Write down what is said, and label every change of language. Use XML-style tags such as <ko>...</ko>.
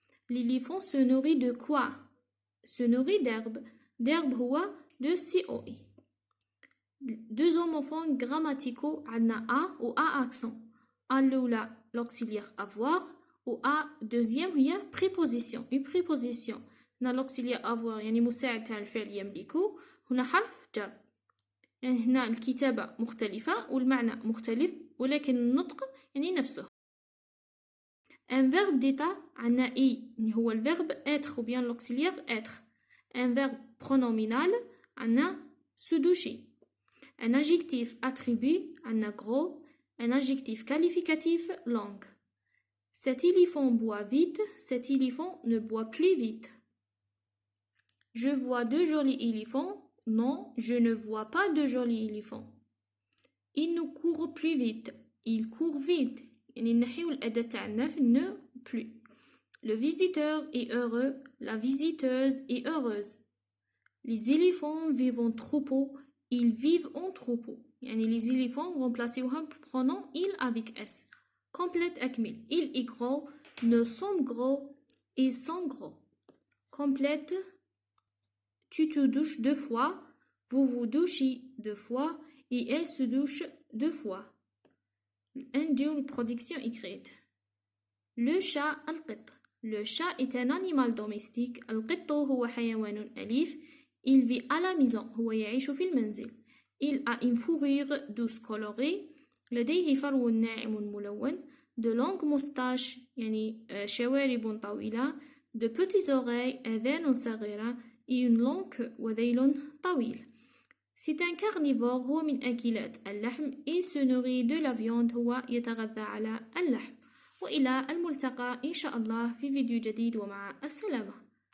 <fr>L'éléphant se nourrit de quoi? Se nourrit d'herbes. D'herbes هو le COI. Deux homophones grammaticaux عندنا A ou A accent. A الأولى l'auxiliaire avoir و A deuxième هي préposition. Une préposition.</fr> <ar>هنا l'auxiliaire avoir يعني مساعد تاع الفعل يملكه. هنا حرف جر. يعني هنا الكتابة مختلفة والمعنى مختلف ولكن النطق يعني نفسه.</ar> <fr>Un verbe d'état عندنا I هو الverbe être ou bien l'auxiliaire être. Un verbe pronominal عندنا se doucher. Un adjectif attribut عندنا gros. Un adjectif qualificatif long. Cet éléphant boit vite, cet éléphant ne boit plus vite. Je vois 2 jolis éléphants. Non, je ne vois pas de jolis éléphants. Il ne court plus vite. Il court vite.</fr> <ar>يعني نحيو الأداة تاعنا في ne plus.</ar> <fr>Le visiteur est heureux. La visiteuse est heureuse. Les éléphants vivent en troupeau. Ils vivent en troupeau. يعني les éléphants remplacéوها pronom il avec s. Complète أكمل. Il est gros. Nous sommes gros. Ils sont gros. Complète. Tu te douches 2 fois. Vous vous douchez 2 fois. Et elle se douche 2 fois. Une production écrite. Le chat القط. Le chat est un animal domestique.</fr> <ar>القط هو حيوان أليف.</ar> <fr>Il vit à la maison.</fr> <ar>هو يعيش في المنزل.</ar> <fr>Il a une fourrure douce colorée.</fr> <ar>لديه فرو ناعم ملون.</ar> <fr>De longues moustaches</fr> <ar>يعني شوارب طويلة.</ar> <fr>De petites oreilles</fr> <ar>آذان صغيرة.</ar> <fr>Et une longue</fr> <ar>وذيل طويل.</ar> <fr>C'est un carnivore.</fr> <ar>هو من أكلات اللحم.</ar> <fr>Il se nourrit de la viande.</fr> <ar>هو يتغذى على اللحم. وإلى الملتقى إن شاء الله في فيديو جديد ومع السلامة.</ar>